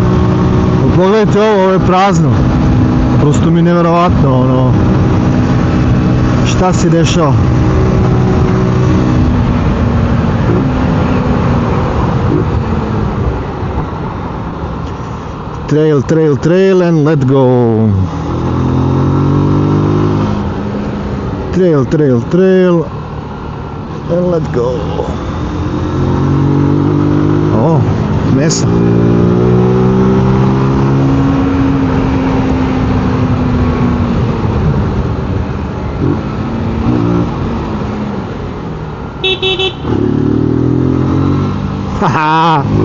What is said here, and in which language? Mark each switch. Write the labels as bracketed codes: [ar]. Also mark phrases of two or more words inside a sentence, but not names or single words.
[bs] Pogledajte ovo je prazno. Prosto mi je nevjerovatno, šta se dešava. [en] Trail, trail, trail and let go. Trail, trail, trail and let go. O, mesa. Haha.